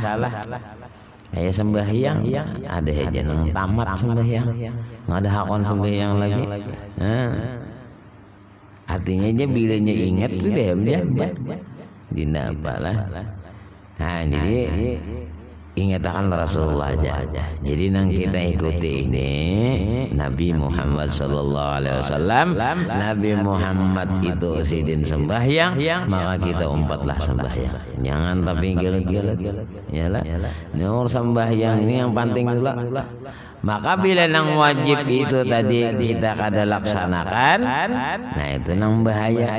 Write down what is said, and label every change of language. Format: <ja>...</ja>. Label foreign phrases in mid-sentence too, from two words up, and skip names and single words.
<bjn>Kayak sembahyang, ada aja nang tamat sembahyang, nggak ada hakon sembahyang lagi. Nah, artinya aja bilanya ingat tuh deh dia, dina apalah. Nah, jadi ingatkan Rasulullah aja. Jadi nang kita ikuti ini Nabi Muhammad sallallahu alaihi wasallam. Nabi Muhammad itu sidin sembahyang, maka kita umpatlah sembahyang. Jangan tapi gelet-gelet. Yalah. Nomor sembahyang ini yang penting dulu. Maka bila nang wajib itu tadi kita kada laksanakan, nah itu nang bahaya.</bjn>